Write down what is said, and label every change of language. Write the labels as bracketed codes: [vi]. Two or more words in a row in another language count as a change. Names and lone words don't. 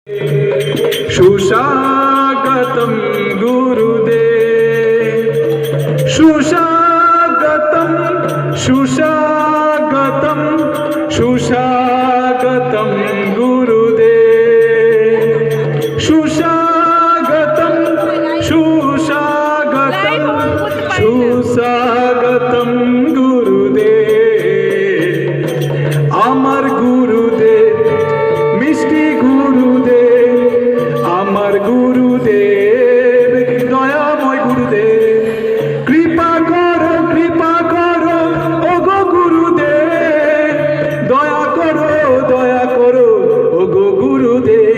[sa] सुस्वागतं गुरुदेव, सुस्वागतं सुस्वागतं सुस्वागतं गुरुदेव, सुस्वागतं सुस्वागतं सुस्वागतं गुरुदेव। [bn] আমার গুরুদেব মিষ্টি গুরুদেব, আমার গুরুদেব দয়াময় গুরুদেব, কৃপা করো ওগো গুরুদেব, দয়া করো ওগো গুরুদেব।